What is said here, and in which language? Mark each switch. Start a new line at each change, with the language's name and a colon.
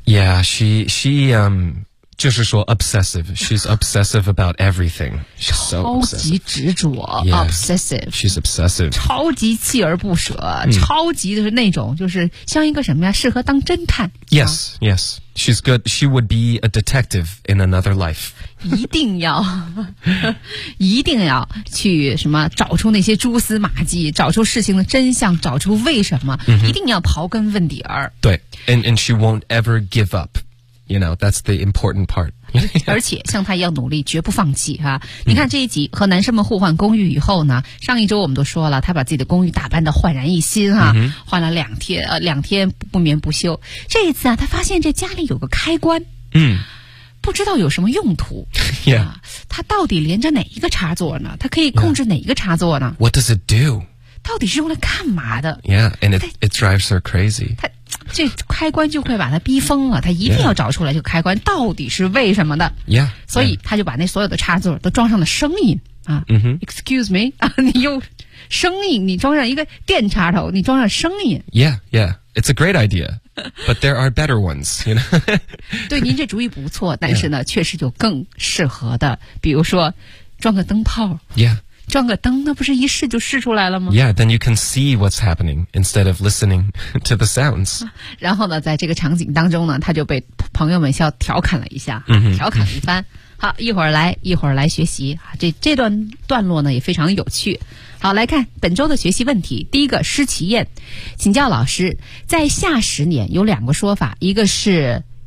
English: Yeah, she
Chinese: 就是说
English: obsessive, she's obsessive about everything. She's so obsessive.
Chinese: 超级执着 obsessive.
English: She's obsessive.
Chinese: 超级锲而不舍，超级的是那种就是像一个什么呀，适合当侦探。
English: Yes, yes. She's good. She would be a detective in another life.
Chinese: 一定要去什么找出那些蛛丝马迹，找出事情的真相，找出为什么，一定要刨根问底儿。对，
English: and she won't ever give up. You know, that's the important part.
Chinese: 而且像他一样努力，绝不放弃哈。你看这一集和男生们互换公寓以后呢，上一周我们都说了，他把自己的公寓打扮得焕然一新哈，换了两天不眠不休。这一次啊，他发现这家里有个开关，不知道有什么用途。
English: Yeah.
Chinese: 他到底连着哪一个插座呢？他可以控制哪一个插座呢
English: ？What does it do?
Chinese: 到底是用来干嘛的
English: ？Yeah, and it drives her crazy.
Chinese: 这开关就会把他逼疯了，他一定要找出来这个开关到底是为什么的。
English: Yeah,
Chinese: 所以他就把那所有的插座都装上了声音啊。
English: Excuse me,
Chinese: 啊，你用声音，你装上一个电插头，你装上声音。
English: Yeah, yeah, it's a great idea, but there are better ones, you know.
Chinese: 对，您这主意不错，但是呢，确实有更适合的，比如说装个灯泡。
English: Yeah.
Chinese: 装个灯，那不是一试就试出来了吗？
English: Yeah, then you can see what's happening instead of listening to the sounds.
Chinese: 然后呢，在这个场景当中呢，他就被朋友们笑调侃了一下，调侃了一番。好，一会儿来学习。这段段落呢也非常有趣。好，来看本周的学习问题。第一个，施其宴，请教老师，在下十年有两个说法，一个是